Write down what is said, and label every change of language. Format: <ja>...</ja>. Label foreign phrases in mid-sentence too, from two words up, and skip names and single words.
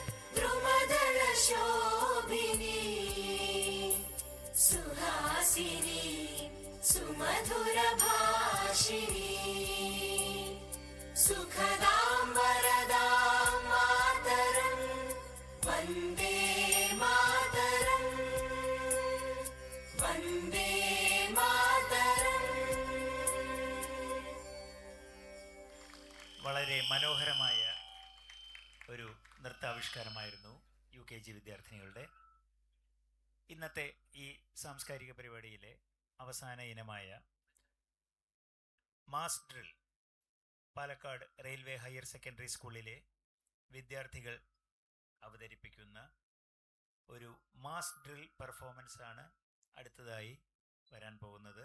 <sa>द्रुमदलशोभिनी सुहासिनी सुमधुरभाषिणी सुखदां वरदां मातरं वन्दे मातरं वन्दे मातरं</sa> <ml>വളരെ മനോഹരമായ ഒരു നൃത്താവിഷ്കാരമായിരുന്നു UKG വിദ്യാർത്ഥിനികളുടെ. ഇന്നത്തെ ഈ സാംസ്കാരിക പരിപാടിയിലെ അവസാന ഇനമായ</ml> <en>mass drill</en> <ml>പാലക്കാട് റെയിൽവേ ഹയർ സെക്കൻഡറി സ്കൂളിലെ വിദ്യാർത്ഥികൾ അവതരിപ്പിക്കുന്ന ഒരു</ml> <en>mass drill performance</en> <ml>ആണ് അടുത്തതായി വരാൻ പോകുന്നത്.</ml>